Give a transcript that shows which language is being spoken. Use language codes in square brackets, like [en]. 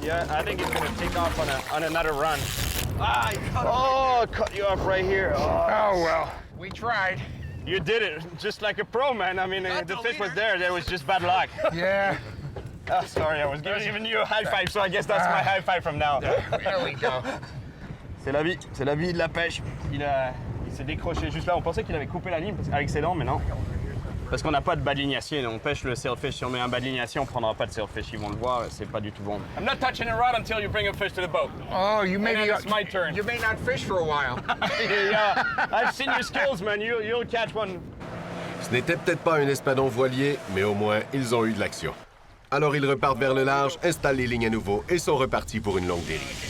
[en] Yeah, I think he's gonna take off on another run. Ah, oh, cut you off right here. Oh, well, we tried. You did it just like a pro, man. I mean, the fish was there. There was just bad luck. Yeah. Oh, sorry, I was giving you a high five, so I guess that's my high five from now. There we go. [fr] C'est la vie de la pêche. Il s'est décroché juste là. On pensait qu'il avait coupé la ligne avec ses dents, mais non. Parce qu'on n'a pas de bas de lignacier. On pêche le sailfish. Si on met un bas de lignacier, on prendra pas de sailfish. Ils vont le voir, c'est pas du tout bon. [en] I'm not touching the rod until you bring a fish to the boat. Oh, you may And be. then it's my turn. You may not fish for a while. Yeah, I've seen your skills, man. You'll catch one. [fr] Ce n'était peut-être pas un espadon voilier, mais au moins, ils ont eu de l'action. Alors ils repartent vers le large, installent les lignes à nouveau et sont repartis pour une longue dérive.